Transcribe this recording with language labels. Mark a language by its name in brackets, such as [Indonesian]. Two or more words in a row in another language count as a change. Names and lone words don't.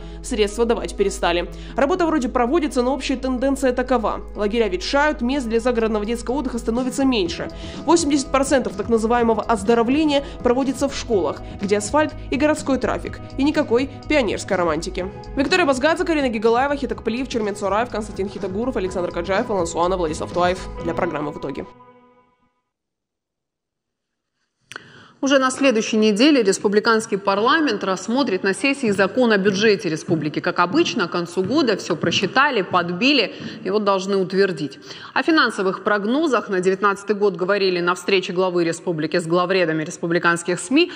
[Russian] Средства давать перестали. Работа вроде проводится, но общая тенденция такова. Лагеря ветшают, мест для загородного детского отдыха становится меньше. 80% так называемого оздоровления проводится в школах, где асфальт и городской трафик. И никакой пионерской романтики. Виктория Базгадзе, Карина Гигалаева, Хитак Плиев, Чермен Цураев, Константин Хитагуров, Александр Каджаев, Алан Суана, Владислав Туаев для программы «В итоге». Уже на следующей неделе республиканский парламент рассмотрит на сессии закон о бюджете республики. Как обычно, к концу года все просчитали, подбили и должны утвердить. О финансовых прогнозах на 2019 год говорили на встрече главы республики с главредами республиканских СМИ.